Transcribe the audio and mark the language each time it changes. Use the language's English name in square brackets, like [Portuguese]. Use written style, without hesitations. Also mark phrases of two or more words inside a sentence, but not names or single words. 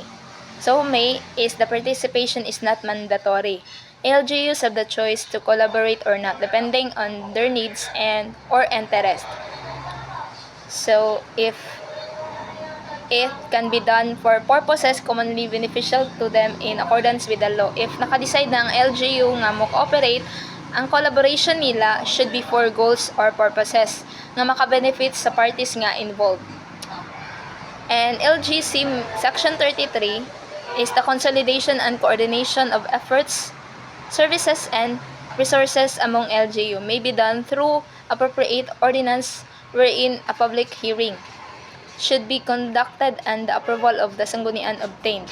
[English] So, may is the participation is not mandatory. LGUs have the choice to collaborate or not depending on their needs and or interest. So, if it can be done for purposes commonly beneficial to them in accordance with the law. [Cebuano] If nakadecide na ang LGU nga mo-cooperate, ang collaboration nila [English] should be for goals or purposes [Cebuano] nga makabenefit sa parties nga involved. [English] And LGC Section 33 is the consolidation and coordination of efforts, services and resources among LGU may be done through appropriate ordinance wherein a public hearing should be conducted and the approval of the sanggunian obtained.